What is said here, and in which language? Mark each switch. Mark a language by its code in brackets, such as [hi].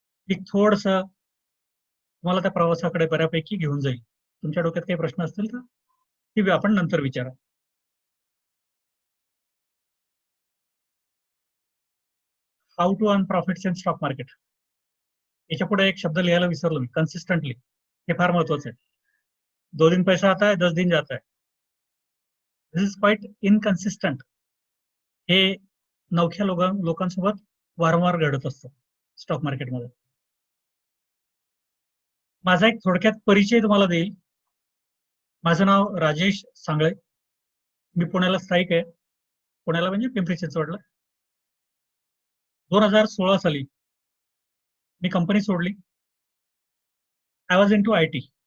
[mr] एक थोडस तुम्हाला त्या प्रवासाकडे बऱ्यापैकी घेऊन जाईल. तुमच्या डोक्यात काही प्रश्न असतील तर ते आपण नंतर विचारा. [en] How to earn profits in stock market. [mr] याच्या पुढे एक शब्द लिहायला विसरलो मी, कन्सिस्टंटली. हे फार महत्वाचं आहे. [hi] 2 दिन पैसा आता है, 10 दिन जाता है. [en] This is quite inconsistent. [mr] हे नवख्या लोकांसोबत वारंवार घडत असतं स्टॉक मार्केटमध्ये. माझा एक थोडक्यात परिचय तुम्हाला देईल. माझं नाव राजेश सांगळे. मी पुण्याला स्थायिक आहे. पुण्याला म्हणजे पिंपरी चिंचवडला. 2016 साली मी कंपनी सोडली. [en] I was into IT.